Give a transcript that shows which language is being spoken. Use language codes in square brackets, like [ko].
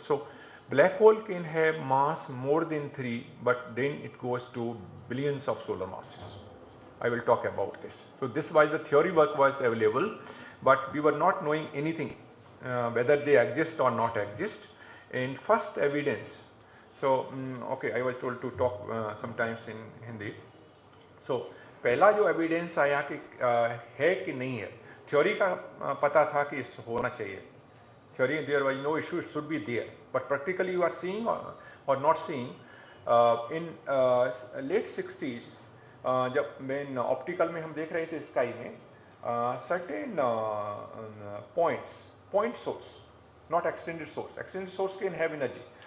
[en] So black hole can have mass more than 3, but then it goes to billions of solar masses. I will talk about this. So this was the theory work was available, but we were not knowing anything whether they exist or not exist. And first evidence, so okay, I was told to talk sometimes in Hindi. [hi] So पहला जो evidence आया कि है कि नहीं है, theory का पता था कि होना चाहिए. [en] Theory, there was no issue, it should be there, but practically you are seeing or not seeing. In late 60s, [hi] जब मैं ऑप्टिकल में हम देख रहे थे स्काई में, [en] certain point source, not extended source can have energy.